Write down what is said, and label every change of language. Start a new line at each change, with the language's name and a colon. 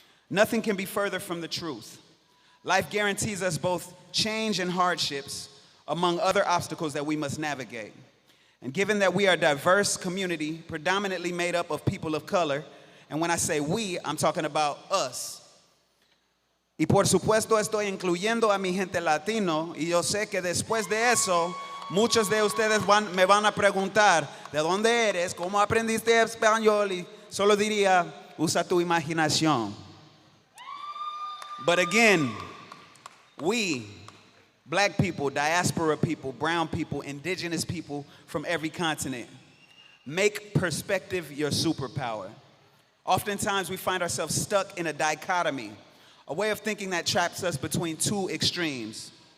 English: Nothing can be further from the truth. Life guarantees us both change and hardships, among other obstacles that we must navigate. And given that we are a diverse community, predominantly made up of people of color, and when I say we, I'm talking about us.
Spanish: Y por supuesto estoy incluyendo a mi gente latino, y yo sé que después de eso, muchos de ustedes me van a preguntar, ¿de dónde eres? ¿Cómo aprendiste español? Y solo diría, usa tu imaginación.
English: But again, we, black people, diaspora people, brown people, indigenous people from every continent, make perspective your superpower. Oftentimes we find ourselves stuck in a dichotomy, a way of thinking that traps us between 2 extremes.